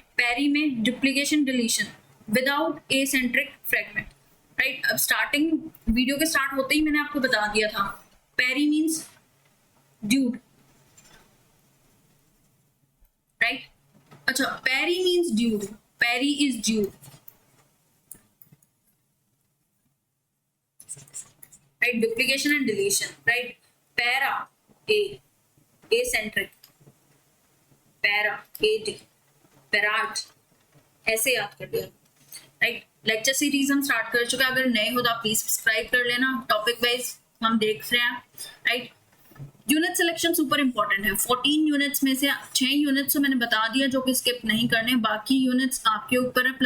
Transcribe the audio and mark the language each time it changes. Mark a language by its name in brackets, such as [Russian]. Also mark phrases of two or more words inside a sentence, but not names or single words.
[Hindi] पैरी में [English] duplication deletion without acentric fragment, [Hindi] राइट। अब स्टार्टिंग वीडियो के स्टार्ट होते ही मैंने आपको बता दिया था, पैरी [English] means dude, [Hindi] राइट। [English] अच्छा, Pairi means dude, Pairi is dude, right, duplication and deletion, right. Para a, acentric, para ad, parad, [Hindi] ऐसे याद कर दिया, राइट। [English] lecture series [Hindi] हम स्टार्ट कर चुके हैं, अगर नए हो तो आप [English] please subscribe [Hindi] कर लेना। [English] topic wise [Hindi] हम देख रहे हैं, राइट। [English] unit selection super important [Hindi] है। 14 यूनिट्स में से 6 यूनिट्स तो मैंने बता दिया जो कि स्किप नहीं करने, बाकी यूनिट्स आपके ऊपर है।